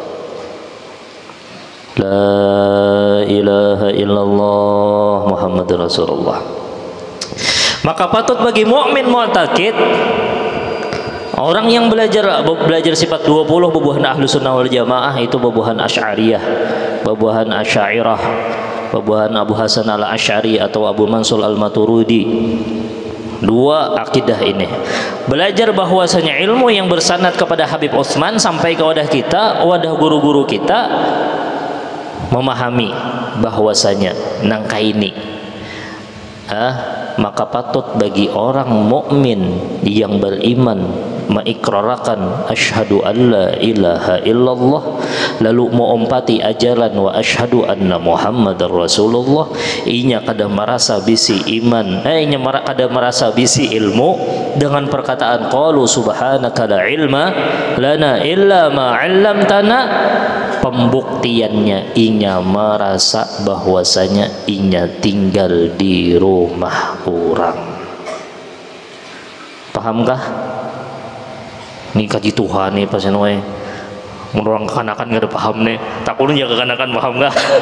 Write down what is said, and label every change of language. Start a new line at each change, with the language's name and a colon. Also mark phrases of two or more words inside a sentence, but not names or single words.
Arabic: لا إله إلا الله محمد رسول الله.
Banjar: Maka patut bagi mukmin mu'taqid, orang yang belajar sifat 20 bubuhan Ahlus Sunnah wal Jamaah, itu bubuhan Asy'ariyah, bubuhan Asy'ariyah, bubuhan Abu Hasan al-Asy'ari atau Abu Mansur al-Maturidi. Dua akidah ini belajar bahwasanya ilmu yang bersanad kepada Habib Utsman sampai ke wadah kita, wadah guru-guru kita, memahami bahwasanya nangka ini maka patut bagi orang mukmin yang beriman mengikrarkan
Arabic: أشهد أن لا إله إلا الله,
Banjar: lalu mengompati ajaran
Arabic: وأشهد أن محمدا رسول الله,
Banjar: inya kada merasa bisi iman, inya kada merasa bisi ilmu dengan perkataan
Arabic: قالوا سبحانك لا علم لنا إلا ما علمتنا.
Banjar: Pembuktiannya inya merasa bahwasanya inya tinggal di rumah orang. Pahamkah? Ini kaji Tuhan nih pasien we. Orang kekanakan gak ada paham nih. Takutnya jaga kekanakan paham gak?